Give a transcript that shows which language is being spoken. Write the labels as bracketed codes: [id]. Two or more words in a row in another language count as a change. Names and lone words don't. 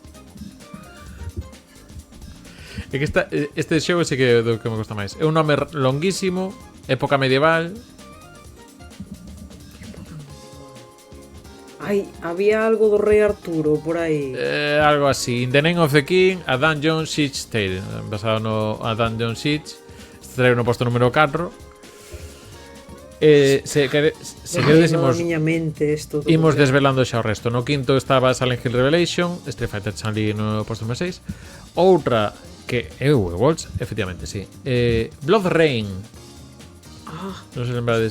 [gl] É que este xogo sí que é do que me gusta máis. É un nome longuísimo, época medieval. Ai, había algo do Rei Arturo por aí. Algo así. In the Name of the King, a Dungeon Siege Tale. Basado no a Dungeon Siege. Este trae no posto número 4. Se quedésemos, na miña mente isto. imos desvelando xa o resto. No quinto estaba Silent Hill Revelation, Street Fighter Chun-Li no posto número 6. Outra que é Wolves, efectivamente, sí. Blood Rain. Non se lembrades.